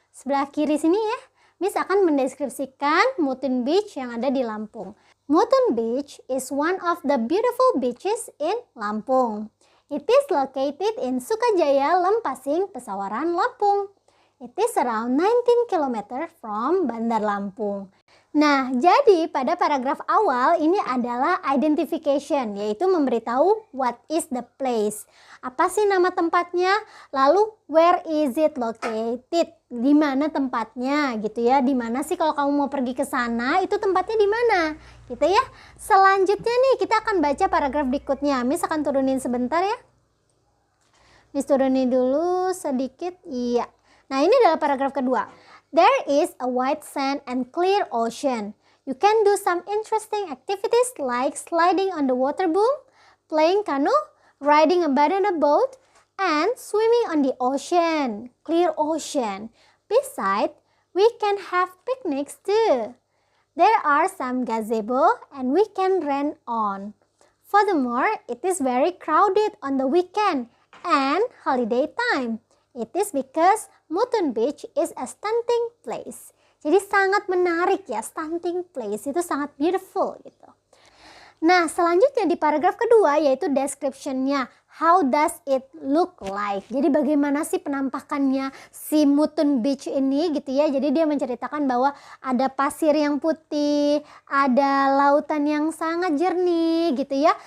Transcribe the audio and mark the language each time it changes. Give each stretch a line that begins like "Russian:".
Indonesian: Sebelah kiri sini ya, Miss akan mendeskripsikan Mutton Beach yang ada di Lampung.
English: Mutton Beach is one of the beautiful beaches in Lampung. It is located in Sukajaya, Lempasing, Pesawaran, Lampung. It is around 19 km from Bandar Lampung.
Indonesian: Nah, jadi pada paragraf awal ini adalah identification, yaitu memberitahu
English: what is the place.
Indonesian: Apa sih nama tempatnya? Lalu
English: where is it located?
Indonesian: Di mana tempatnya gitu ya? Di mana sih kalau kamu mau pergi ke sana, itu tempatnya di mana? Gitu ya. Selanjutnya nih kita akan baca paragraf berikutnya. Miss akan turunin sebentar ya. Miss turunin dulu sedikit. Iya. Nah, ini adalah paragraf kedua.
English: There is a white sand and clear ocean. You can do some interesting activities like sliding on the water boom, playing canoe, riding a banana boat, and swimming on the ocean. Clear ocean. Besides, we can have picnics too. There are some gazebo and we can rent on. Furthermore, it is very crowded on the weekend and holiday time. It is because Mutton Beach is a stunning place.
Indonesian: Jadi sangat menarik ya, stunning place itu sangat beautiful gitu. Nah, selanjutnya di paragraf kedua yaitu description-nya.
English: How does it look like?
Indonesian: Jadi bagaimana sih penampakannya si Mutton Beach ini gitu ya. Jadi dia menceritakan bahwa ada pasir yang putih, ada lautan yang sangat jernih gitu ya.